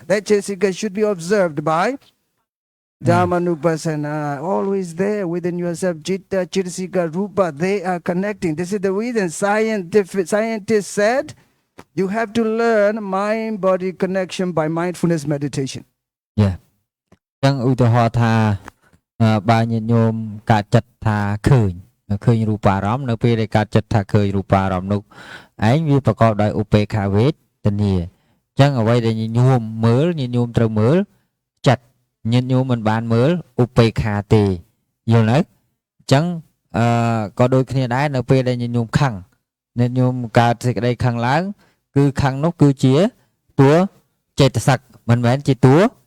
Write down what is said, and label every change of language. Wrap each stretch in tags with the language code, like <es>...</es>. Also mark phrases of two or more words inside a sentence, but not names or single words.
<en>That Chittasika should be observed by Dhammanupassana. Always there within yourself. Chitta, Chittasika, Rupa. They are connecting. This is the reason scientists said you have to learn mind-body connection by mindfulness meditation. Yeah.</en> <km>ចឹងឧទាហរណ៍ថាបើញាតិញោមកើតចិត្តថាឃើញរូបារម្មណ៍នៅពេលដែលកើតចិត្តថាឃើញរូបារម្មណ៍នោះឯងវាប្រកបដោយឧបេក្ខាវេទនា ចឹងអ្វីដែលញាតិញោមមើលញាតិញោមត្រូវមើលចិត្តញាតិញោមមិនបានមើលឧបេក្ខាទេយល់នៅចឹងក៏ដូចគ្នាដែរនៅពេលដែលញាតិញោមខឹងញាតិញោមកើតសេចក្តីខឹងឡើងគឺខឹងនោះគឺជាតួចេតសិកមិនមែនជាតួ</km>